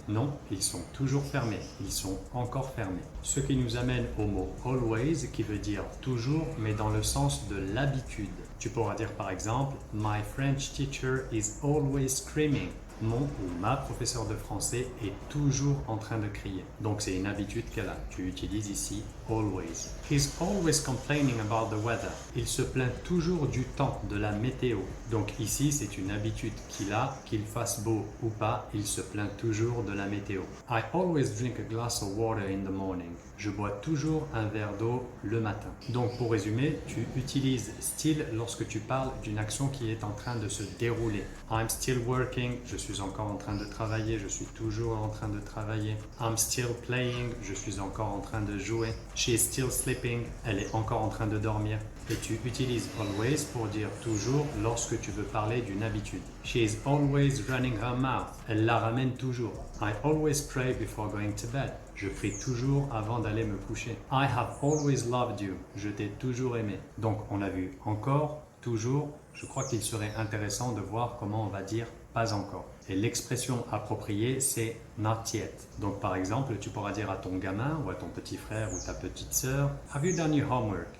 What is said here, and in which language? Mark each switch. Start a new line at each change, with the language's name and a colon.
French: Non, ils sont toujours fermés. Ils sont encore fermés. Ce qui nous amène au mot always qui veut dire toujours mais dans le sens de l'habitude. Tu pourras dire par exemple
English: My French teacher is always screaming.
French: Mon ou ma professeur de français est toujours en train de crier. Donc c'est une habitude qu'elle a. Tu utilises ici always.
English: He's always complaining about the weather.
French: Il se plaint toujours du temps, de la météo. Donc ici c'est une habitude qu'il a, qu'il fasse beau ou pas, il se plaint toujours de la météo.
English: I always drink a glass of water in the morning.
French: Je bois toujours un verre d'eau le matin. Donc pour résumer, tu utilises still lorsque tu parles d'une action qui est en train de se dérouler.
English: I'm still working,
French: je suis encore en train de travailler, je suis toujours en train de travailler.
English: I'm still playing,
French: je suis encore en train de jouer.
English: She is still sleeping,
French: elle est encore en train de dormir. Et tu utilises always pour dire toujours lorsque tu veux parler d'une habitude.
English: She is always running her mouth,
French: elle la ramène toujours.
English: I always pray before going to bed.
French: Je prie toujours avant d'aller me coucher.
English: I have always loved you.
French: Je t'ai toujours aimé. Donc on a vu encore, toujours. Je crois qu'il serait intéressant de voir comment on va dire pas encore. Et l'expression appropriée, c'est not yet. Donc par exemple, tu pourras dire à ton gamin ou à ton petit frère ou ta petite sœur,
English: Have you done your homework?